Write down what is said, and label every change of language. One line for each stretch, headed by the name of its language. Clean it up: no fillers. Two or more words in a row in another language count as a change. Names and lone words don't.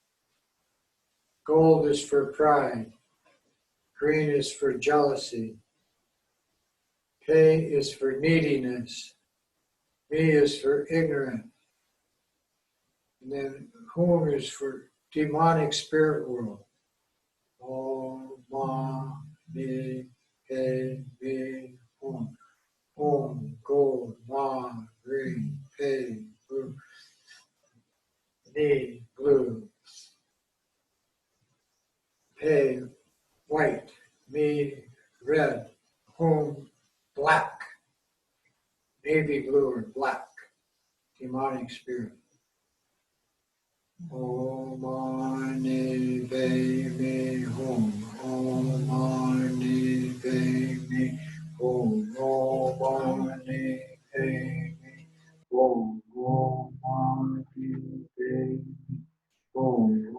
English: Gold is for pride. Green is for jealousy. Pei is for neediness. Mi is for ignorant. And then Hum is for demonic spirit world.
Sanskrit: Om, Ma, Mi, Pe, Mi, Hum.
English: Om, gold, Ma, green, Pe, blue, Ni, blue. Pe, white, Mi, red, Hum, black, navy blue or black, demonic spirit.
Sanskrit: Om Mani Padme Hum. Om Mani Padme Hum. Om Mani Padme Hum. Om Mani Padme Hum.